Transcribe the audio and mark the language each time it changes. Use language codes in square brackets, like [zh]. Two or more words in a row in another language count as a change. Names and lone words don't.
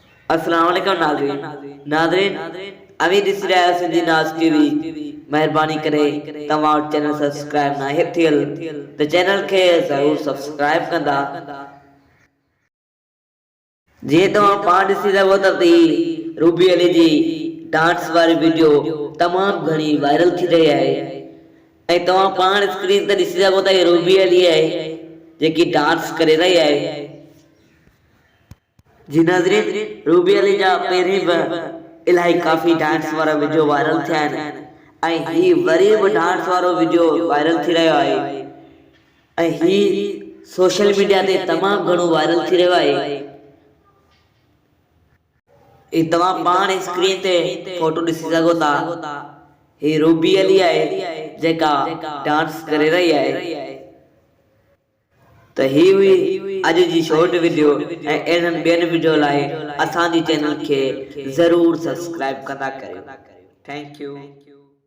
[ur] अस्सलाम वालेकुम नाज़रीन अभी दिस रहा है सिंधी नाज टीवी। [sd] मेहरबानी करे तमाम चैनल सब्सक्राइब ना है थियल तो चैनल के जरूर सब्सक्राइब कंदा। जे तो पाण ॾिसी सघो त रूबी अली जी डांस वारी वीडियो तमाम घणी वायरल थी रही है ऐं तव्हां पाण स्क्रीन ते ॾिसी सघो था रूबी अली है जेकी डांस करे रही है। जी नाज़रीन रूबी अली जा पहिरीं बि इलाही काफ़ी डांस वारा वीडियो वायरल थिया आहिनि ऐं ही वरी बि डांस वारो वीडियो वायरल थी रहियो आहे ऐं ही [en] social media [sd] ते तमामु घणो वायरल थी रहियो आहे। ही तव्हां पाण स्क्रीन ते फोटो ॾिसी सघो था। ही रूबी अली आहे जेका डांस करे रही आहे। तो ही हुई अज जी [en] short video [sd] ऐं अहिड़नि ॿियनि वीडियो लाइ असांजी चैनल खे ज़रूर सब्सक्राइब कंदा करियो। [en] thank you.